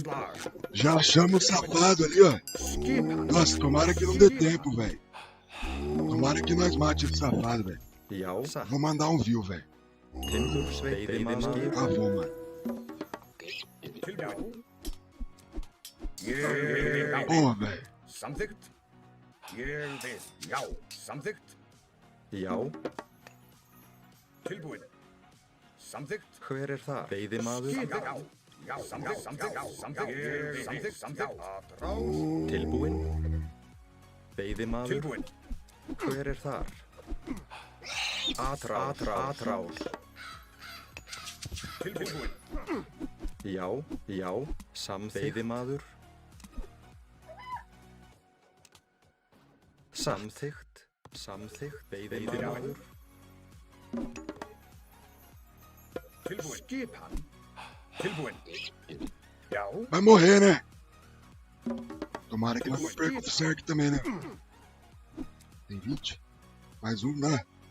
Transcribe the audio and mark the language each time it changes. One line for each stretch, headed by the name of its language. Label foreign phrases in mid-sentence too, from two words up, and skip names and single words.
Portuguese: Já achamos o safado ali, ó. Nossa, tomara que não dê tempo, velho. Tomara que nós mate esse safado, velho.
Icelandic: Já.
Portuguese: Vou mandar um view, velho.
Icelandic: Veiðimaður.
Portuguese: Vou, mano. Porra, velho.
Icelandic: Já. Hver þar? Veiðimaður. Tilbúin. Veiðimaður. Hver þar?
Portuguese: Atrás. Já.
Icelandic: Veiðimaður. Samþykkt. Veiðimaður.
Portuguese: Vai morrer, né? Tomara que não perca o Berserk também, né? Tem 20? Mais um, né?